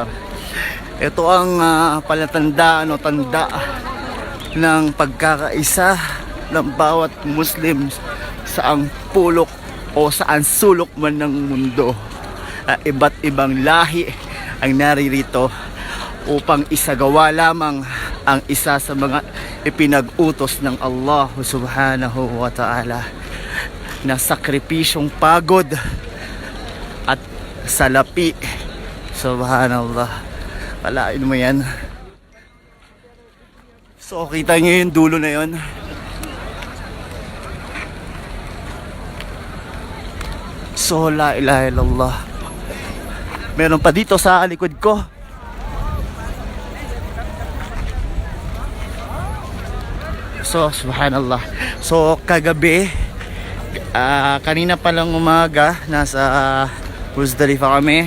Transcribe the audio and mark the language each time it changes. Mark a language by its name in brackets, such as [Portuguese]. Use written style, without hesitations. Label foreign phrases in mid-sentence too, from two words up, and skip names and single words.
[Filipino] Ito ang palatandaan o tanda ng pagkakaisa ng bawat Muslim saang pulok o saan sulok man ng mundo. Iba't ibang lahi ang naririto upang isagawa lamang ang isa sa mga ipinag-utos ng Allah [Arabic] سبحانه وتعالى [Filipino] na sakripisyong pagod at salapi. Subhanallah. Kalain mo yan. So kita nyo yung dulo na yun. [Arabic] So لا إله إلا الله. [Filipino] Meron pa dito sa likod ko. So subhanallah. So kagabi, kanina pa lang umaga, nasa Muzdalifa kami.